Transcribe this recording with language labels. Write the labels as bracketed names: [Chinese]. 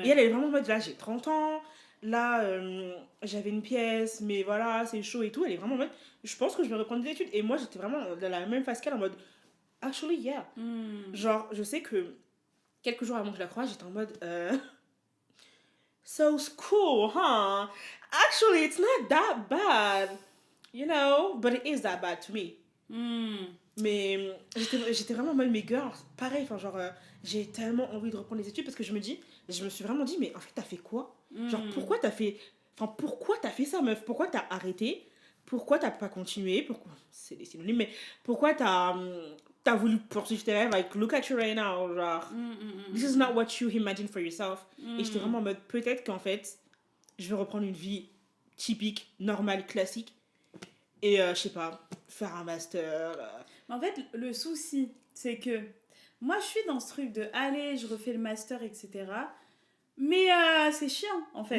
[French] Et elle est vraiment en mode, là, j'ai 30 ans. Là, j'avais une pièce, mais voilà, c'est chaud et tout. Elle est vraiment en mode, je pense que je vais reprendre des études. Et moi, j'étais vraiment dans la même phase qu'elle, en mode, actually, yeah. Genre, je sais que quelques jours avant que je la croise, j'étais en mode, [English] so school, huh? Actually, it's not that bad. You know, but it is that bad to me. [French] Mais j'étais vraiment en mode, mais girl, pareil, enfin, genre, j'ai tellement envie de reprendre les études parce que je me suis vraiment dit, mais en fait, t'as fait quoi? Genre, pourquoi t'as fait ça, meuf? Pourquoi t'as arrêté? Pourquoi t'as pas continué? Pourquoi? C'est des synonymes, mais pourquoi t'as voulu poursuivre tes rêves? [English] Like, look at you right now, genre, this is not what you imagine for yourself. [French] Et j'étais vraiment en mode, peut-être qu'en fait, je vais reprendre une vie typique, normale, classique. Et je sais pas, faire un master. En fait, le souci, c'est que moi, je suis dans ce truc de allez, je refais le master, etc. Mais c'est chiant, en fait.